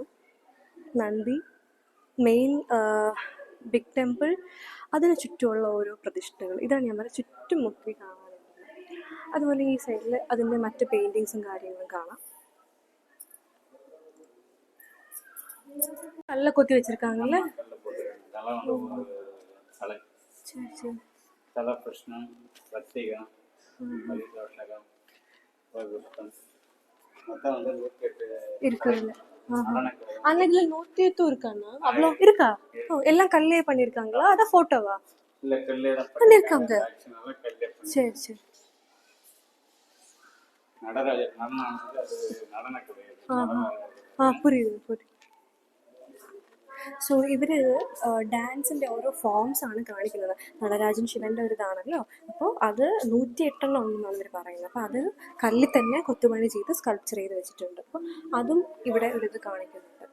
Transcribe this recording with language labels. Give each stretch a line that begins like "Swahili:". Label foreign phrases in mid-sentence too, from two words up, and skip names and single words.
Malayalam: നന്ദി,
English: main big temple,
Malayalam: അതിന് ചുറ്റുമുള്ള ഓരോ പ്രതിഷ്ഠകൾ, ഇതാണ് ഞാൻ പറയുന്നത് ചുറ്റും മുക്കി കാണാനുള്ളത്. അതുപോലെ ഈ സൈഡിൽ അതിൻ്റെ മറ്റ് പെയിൻറ്റിങ്സും കാര്യങ്ങളും കാണാം. നല്ല കൊത്തി വെച്ചിരിക്കാങ്ങല്ലേ.
Tamil: இருக்குல்ல. ஆனா இதுல 108 இருக்காண்ணா, அவ்வளோ இருக்கா? ஓ, எல்லாம் கல்லே பண்ணிருக்காங்களா? அதான் போட்டோவா? இல்ல, கல்லே தான் பண்ணிருக்காங்க. சரி சரி. நடராஜர் நடன புரியுது புரியுது.
Malayalam: സോ ഇവർ ഡാൻസിൻ്റെ ഓരോ ഫോംസാണ് കാണിക്കുന്നത്. നടരാജൻ ശിവൻ്റെ ഒരു ഇതാണല്ലോ. അപ്പോൾ അത് 108 ഉണ്ടെന്നാണ് ഇവർ പറയുന്നത്. അപ്പോൾ അത് കല്ലിൽ തന്നെ കൊത്തുപണി ചെയ്ത് സ്കൾപ്ചർ ചെയ്ത് വെച്ചിട്ടുണ്ട്. അപ്പോൾ അതും ഇവിടെ ഒരിത് കാണിക്കുന്നുണ്ട്.